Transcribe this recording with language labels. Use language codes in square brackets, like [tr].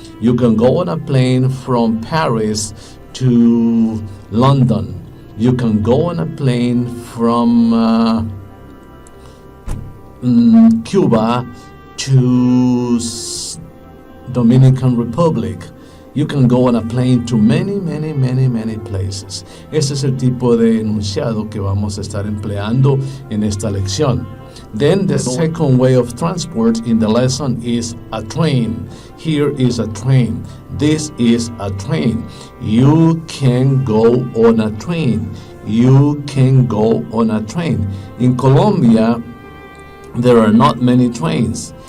[en] You can go on a plane from Paris to London. You can go on a plane from Cuba to Dominican Republic. You can go on a plane to many places. [es] Ese es el tipo de enunciado que vamos a estar empleando en esta lección. [en] Then the second way of transport in the lesson is a train. Here is a train. This is a train. You can go on a train. You can go on a train. In Colombia, there are not many trains.